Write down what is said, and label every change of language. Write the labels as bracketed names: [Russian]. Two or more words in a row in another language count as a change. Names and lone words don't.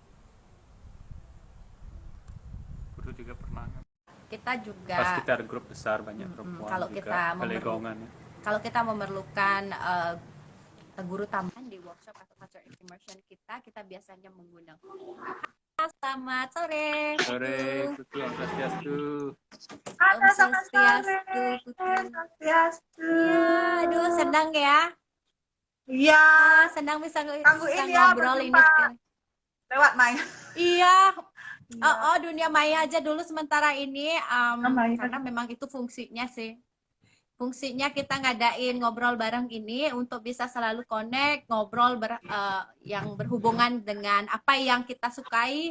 [Indonesian] Putu juga pernah. Kita juga Pas kita ada grup besar banyak perempuan kalau juga, kita kalau kita memerlukan guru tambahan di workshop atau [English] culture immersion [Indonesian] kita biasanya mengundang. Selamat sore. Sore, Putu, [Balinese] Om Swastiastu. Om Swastiastu, Putu. Swastiastu. [Indonesian] Ya, aduh senang ya. Iya. Senang bisa Gangguin ngobrol ya, ini lewat Maya. Iya. Dunia maya aja dulu sementara ini Maya. karena memang itu fungsinya sih. Fungsinya kita ngadain ngobrol bareng ini untuk bisa selalu connect, ngobrol yang berhubungan dengan apa yang kita sukai.